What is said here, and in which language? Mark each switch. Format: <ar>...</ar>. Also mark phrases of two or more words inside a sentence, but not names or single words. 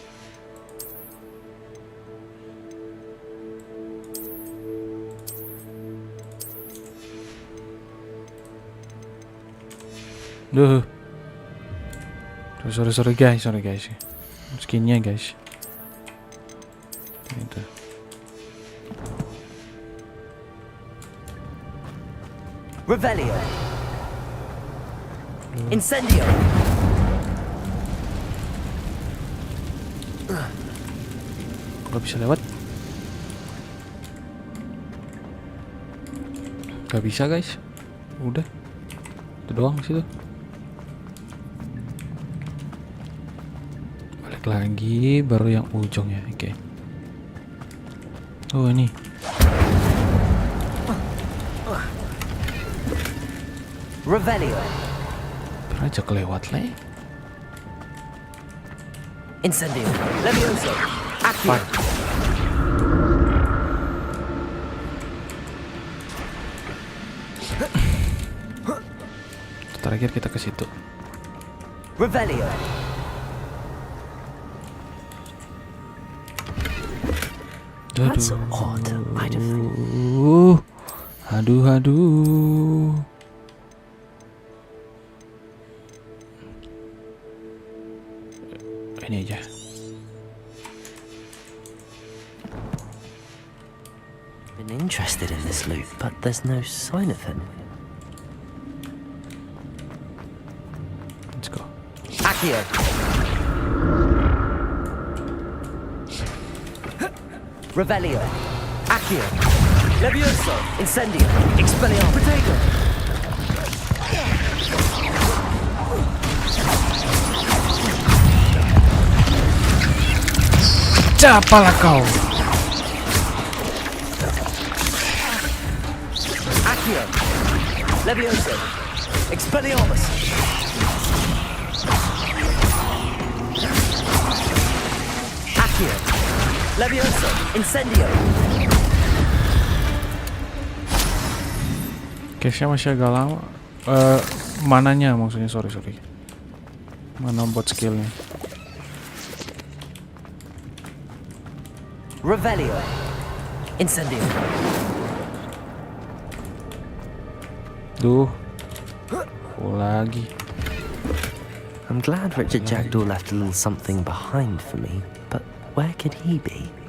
<id>Duh.</id> <en>Sorry guys.</en> <id>Skinnya guys. Itu. Revelio. Incendio. Gak bisa lewat. Gak bisa guys. Udah. Itu doang situ. Balik lagi baru yang ujung ya. Oke. Oh ini. Revelio. Aja kelewat le. Incendio. Levioso. Accio. Terakhir kita ke situ. Revelio.</id> <en>That's odd. I'd have...</en> <id>Aduh. Ini aja.</id> <en>Been interested in this loot, but there's no sign of him. Let's go. Accio. Revelio. Accio. Levioso. Incendio. Expelliarmus. Protego.</en> <id>Apalah kau. Accio. Levioso. Expelliarmus. Accio. Levioso. Incendio. Case-nya masih agak lama. Mananya maksudnya, sorry. Mana buat skillnya? Revelio. Incendio. Duh. Lagi.</id> <en>I'm glad Richard Jackdaw left a little something behind for me, but where could he be?</en>